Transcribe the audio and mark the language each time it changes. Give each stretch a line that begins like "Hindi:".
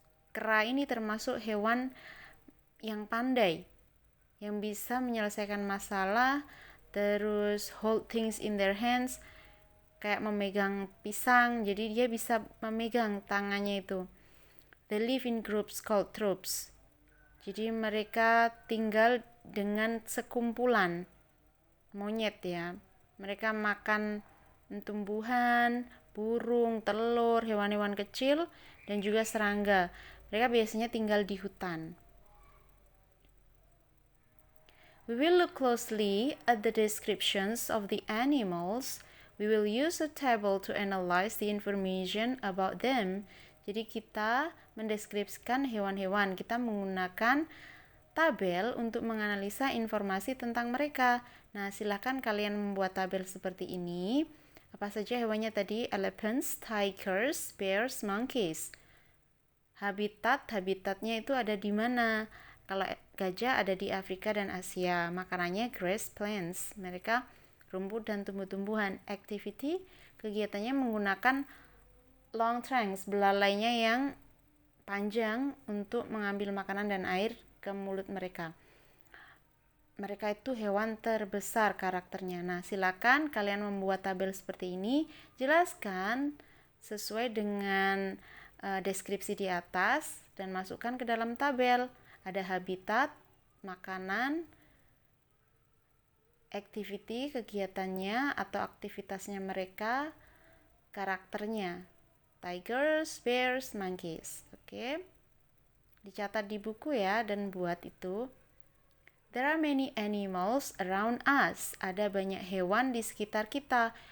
Indonesian: Kera ini termasuk hewan yang pandai, yang bisa menyelesaikan masalah, terus
English: hold things in their hands,
Indonesian: kayak memegang pisang, jadi dia bisa memegang tangannya itu.
English: They live in groups called troops.
Indonesian: Jadi mereka tinggal dengan sekumpulan monyet ya. Mereka makan tumbuhan, burung, telur, hewan-hewan kecil, dan juga serangga. Mereka biasanya tinggal di hutan.
English: We will look closely at the descriptions of the animals. We will use a table to analyze the information about them.
Indonesian: Jadi kita mendeskripsikan hewan-hewan. Kita menggunakan tabel untuk menganalisa informasi tentang mereka. Nah, silakan kalian membuat tabel seperti ini. Apa saja hewannya tadi?
English: Elephants, tigers, bears, monkeys.
Indonesian: Habitatnya itu ada di mana? Kalau gajah ada di Afrika dan Asia. Makanannya
English: grass plants.
Indonesian: Mereka rumput dan tumbuh-tumbuhan. Activity, kegiatannya menggunakan long trunks, belalainya yang panjang untuk mengambil makanan dan air ke mulut mereka. Mereka itu hewan terbesar karakternya. Nah, silakan kalian membuat tabel seperti ini. Jelaskan sesuai dengan deskripsi di atas dan masukkan ke dalam tabel. Ada habitat, makanan, activity, kegiatannya atau aktivitasnya mereka, karakternya.
English: Tigers, bears, monkeys. Oke.
Indonesian: Dicatat di buku ya dan buat itu.
English: There are many animals around us.
Indonesian: Ada banyak hewan di sekitar kita.